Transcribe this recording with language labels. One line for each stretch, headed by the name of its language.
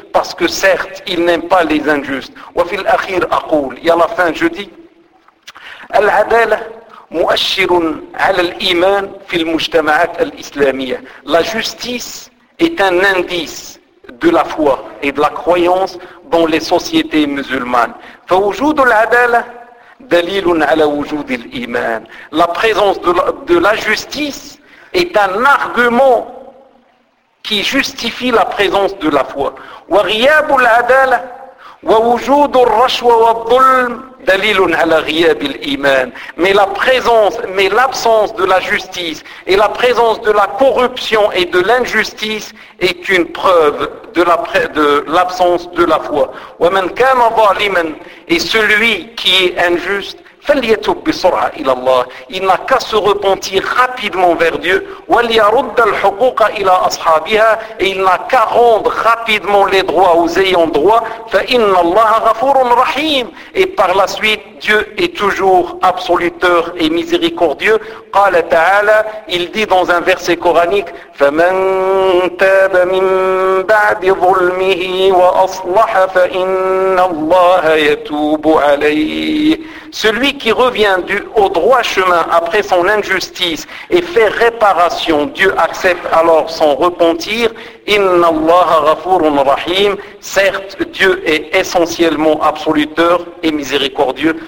French: Parce que certes, il n'aime pas les injustes.
Arabic: Wa fil akhir aqul.
French: Et à la fin, je dis.
Arabic: Al-adala mu'ashirun ala al-iman fil mujtama'at al-islamiyya.
French: La justice est un indice de la foi et de la croyance dans les sociétés musulmanes.
Arabic: Fa wujudu al-adala دليل على وجود الإيمان.
French: La présence de la justice est un argument qui justifie la présence de la foi.
Arabic: وغياب العدالة ووجود الرشوة والظلم دليل على غياب الإيمان.
French: Mais la présence, mais l'absence de la justice et la présence de la corruption et de l'injustice est une preuve de l'absence de la foi.
Arabic: ومن كان ظالما,
French: et celui qui est injuste,
Arabic: فليتوب بسرعة إلى الله.
French: Il n'a qu'à se repentir rapidement vers Dieu.
Arabic: وليرد الحقوق إلى أصحابها.
French: Et il n'a qu'à rendre rapidement les droits aux ayants droit.
Arabic: فإن الله غفور رحيم.
French: Et par la suite, Dieu est toujours absoluteur et miséricordieux.
Arabic: قال تعالى,
French: il dit dans un verset coranique,
Arabic: فمن تاب من بعد ظلمه وأصلح فإن الله يتوب عليه.
French: Celui qui revient au droit chemin après son injustice et fait réparation, Dieu accepte alors son repentir.
Arabic: Inna Allaha ghafurun rahim.
French: Certes, Dieu est essentiellement absoluteur et miséricordieux.